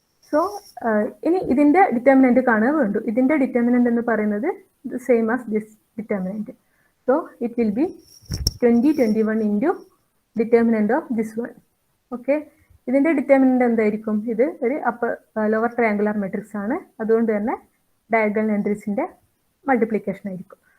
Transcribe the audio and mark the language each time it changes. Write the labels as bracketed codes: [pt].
[ml] So ഇനി ഇതിന്റെ determinant കാണുക വേണ്ടു. ഇതിന്റെ ഡിറ്റർമിനന്റ് എന്ന് പറയുന്നത് [en] the same as this determinant. So it will be 2021 into determinant of this one. [ml] Okay, ഇതിന്റെ ഡിറ്റർമിനന്റ് എന്തായിരിക്കും? ഇത് ഒരു ലോവർ ട്രയാങ്കുലർ മെട്രിക്സ് ആണ്, അതുകൊണ്ട് തന്നെ ഡയഗണൽ എൻട്രീസിന്റെ മൾട്ടിപ്ലിക്കേഷൻ ആയിരിക്കും.